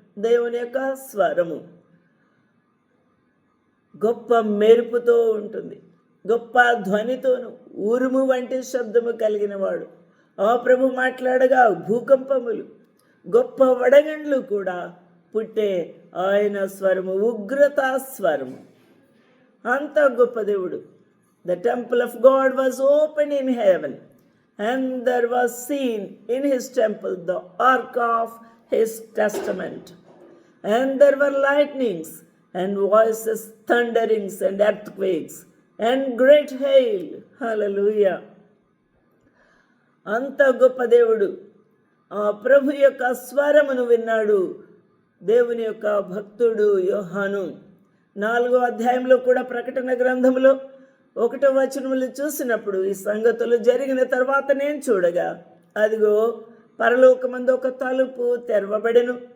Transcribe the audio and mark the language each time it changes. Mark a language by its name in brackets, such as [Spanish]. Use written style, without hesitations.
[Telugu] దేవుని యొక్క స్వరము గొప్ప మెరుపుతో ఉంటుంది, గొప్ప ధ్వనితోను, ఉరుము వంటి శబ్దము కలిగిన వాడు. ఆ ప్రభు మాట్లాడగా భూకంపములు, గొప్ప వడగండ్లు కూడా పుట్టే ఆయన స్వరము ఉగ్రతా స్వరము. అంత గొప్ప దేవుడు. [English] The temple of God was open in heaven and there was seen in his temple the ark of his testament, and there were lightnings and voices, thunderings and earthquakes and great hail. [Telugu] Hallelujah. అంత గొప్ప దేవుడు. ఆ ప్రభు యొక్క స్వరమును విన్నాడు దేవుని యొక్క భక్తుడు యోహాను. 4వ అధ్యాయంలో కూడా ప్రకటన గ్రంథంలో 1వ వచనములు చూసినప్పుడు ఈ సంగతులు జరిగిన తర్వాత నేను చూడగా అదిగో పరలోకమందు ఒక తలుపు తెరవబడెను.